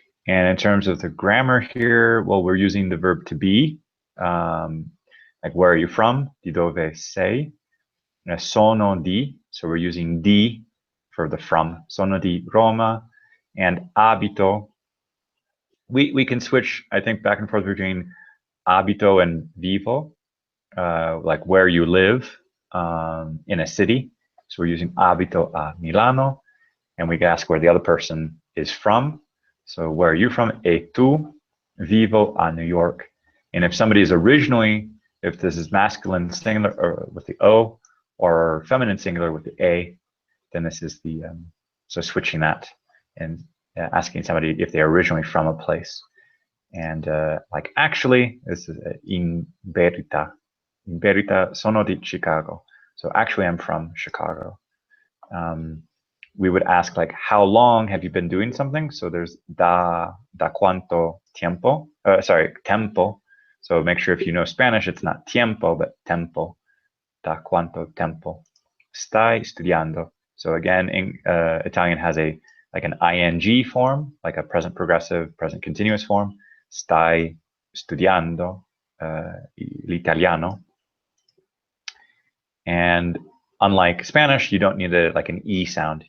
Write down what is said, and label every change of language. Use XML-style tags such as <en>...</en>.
<en>And in terms of the grammar here, well, we're using the verb to be. Like, where are you from? Di dove sei? Sono di, so we're using di for the from.</en> <it>Sono di Roma.</it> <en>And abito, we can switch, I think, back and forth between abito and vivo, like where you live in a city. So we're using abito a Milano, and we can ask where the other person is from. So where are you from? E tu? Vivo a New York. And if somebody is originally, if this is masculine singular or with the O, or feminine singular with the A, then this is the, so switching that and asking somebody if they're originally from a place. And like, actually, this is in verità.</en> <it>In verità sono di Chicago.</it> <en>So actually, I'm from Chicago. We would ask, like, how long have you been doing something? So there's da cuánto tiempo. Sorry, tempo. So make sure if you know Spanish, it's not tiempo, but tempo.</en> <it>Da cuánto tempo stai studiando?</it> <en>So again, in, Italian has like an ing form, like a present progressive, present continuous form.</en> <it>Stai studiando l'italiano.</it> <en>And unlike Spanish, you don't need like an E sound.</en>